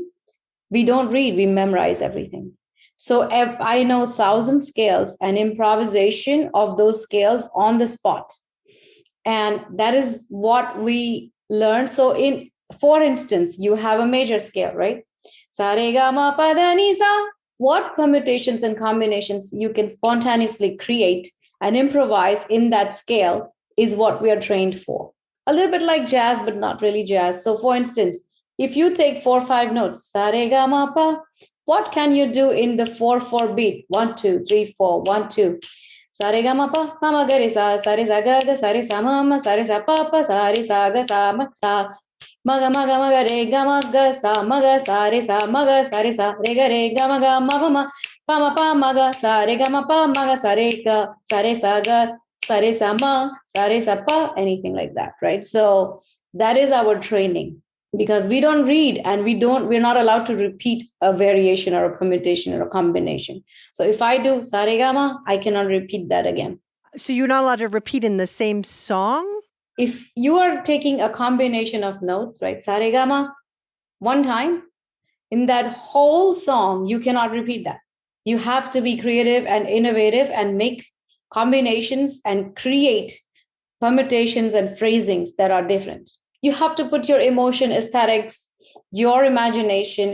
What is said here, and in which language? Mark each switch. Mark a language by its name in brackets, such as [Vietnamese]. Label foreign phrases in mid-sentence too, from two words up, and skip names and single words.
[English] We don't read, we memorize everything. So if I know 1,000 scales and improvisation of those scales on the spot. And that is what we learn. So for instance, you have a major scale, right? Sa re ga ma pa da ni sa. What permutations and combinations you can spontaneously create and improvise in that scale is what we are trained for. A little bit like jazz, but not really jazz. So for instance, if you take 4-5 notes, sa re ga ma pa, what can you do in the 4/4 beat? 1 2 3 4 1 2. Sa re ga ma pa ma ga re sa re sa ga sa re sa ma sa re sa pa sa re sa ga sa ma ga re ga ma ga sa re sa re ga ma ga sa re ga ma ga sa re sa pa, anything like that, right? So that is our training, because we don't read and we're not allowed to repeat a variation or a permutation or a combination. So if I do sa re ga ma, I cannot repeat that again. So you're not allowed to repeat in the same song? If you are taking a combination of notes, right, sa re ga ma, one time, in that whole song, you cannot repeat that. You have to be creative and innovative and make combinations and create permutations and phrasings that are different. You have to put your emotion, aesthetics, your imagination.